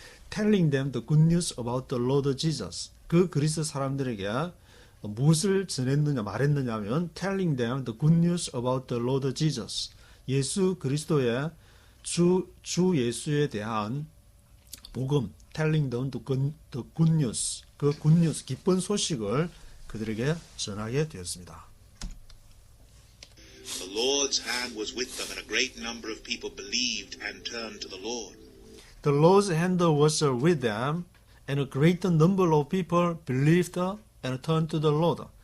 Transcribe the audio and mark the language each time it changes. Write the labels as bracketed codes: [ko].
[en] Telling them the good news about the Lord Jesus. [ko] 그 그리스 사람들에게 무엇을 말했느냐 하면 [en] telling them the good news about the Lord Jesus. [ko] 예수 그리스도의 주 예수에 대한 복음, [en] telling them the good news. [ko] 그 [en] good news, [ko] 기쁜 소식을 그들에게 전하게 되었습니다. [en] The Lord's hand was with them, and a great number of people believed and turned to the Lord. The Lord's hand was with them, and a great number of people believed and turned to the Lord.